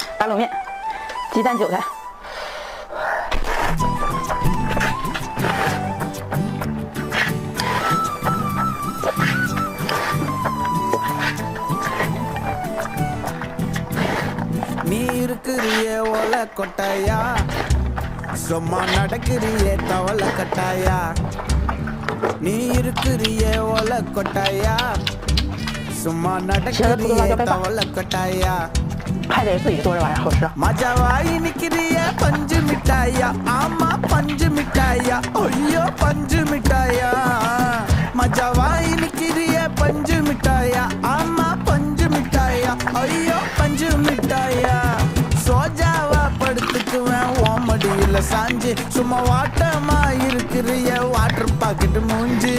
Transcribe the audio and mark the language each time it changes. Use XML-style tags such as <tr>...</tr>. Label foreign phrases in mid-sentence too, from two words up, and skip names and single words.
<zh>打卤面，鸡蛋韭菜。</zh> <ta>நீ இருக்கிறியே ஓல கொட்டாயா, சும்மா நடக்கிறியே தவளை கட்டாயா. நீ இருக்கிறியே ஓல கொட்டாயா, சும்மா நடக்கிறியே தவளை கட்டாயா.</ta> <zh>还得自己做这玩意儿好吃。</zh> <ta>மஜாவாயி நிக்கிறிய பஞ்சு மிட்டாயா, ஆமா பஞ்சு மிட்டாயா, ஐயோ பஞ்சு மிட்டாயா. மஜாவாயி நிக்கிறிய பஞ்சு மிட்டாயா, ஆமா பஞ்சு மிட்டாயா, ஐயோ பஞ்சு மிட்டாயா. சோஜாவா படுத்துக்குவேன் ஓமடியில சாஞ்சு, சும்மா வாட்டமா இருக்கிறிய</ta> <en>water packet</en> <ta>மூஞ்சி.</ta>